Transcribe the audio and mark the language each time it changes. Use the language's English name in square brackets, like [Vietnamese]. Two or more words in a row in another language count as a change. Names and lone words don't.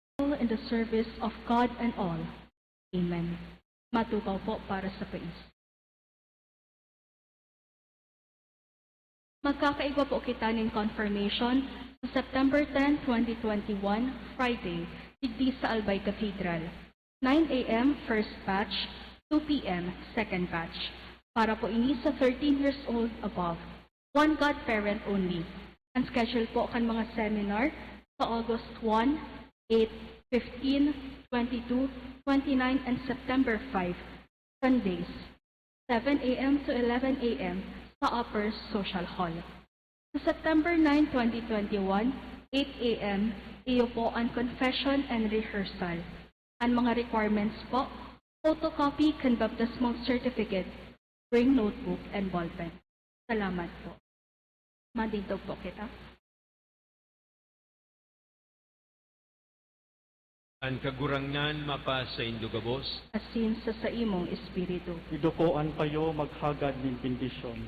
[English] will in the service of God and all. [Bikol] Amen. Matupaw po para sa pais. Magkakaiba po kita ng confirmation sa September 10, 2021, Friday, digdi sa Albay Cathedral. [English] 9 a.m. first batch, 2 p.m. second batch. [Bikol] Para po ini sa [English] 13 years old above, one godparent only. [Bikol] Ang schedule po kan mga seminar sa August 1, 8, 15, 22, 29, and September 5, Sundays, 7 a.m. to 11 a.m. sa Upper Social Hall. Sa September 9, 2021, 8 a.m., iyo po ang [English] confession and rehearsal. [Bikol] Ang mga requirements po, [English] photocopy and baptismal certificate, bring notebook and ballpen. [Bikol] Salamat po. Madito po kita. Ang kagurangnan mapa sa indugabos, Asin sa imong espiritu. Idukoan kayo maghagad ng bendisyon.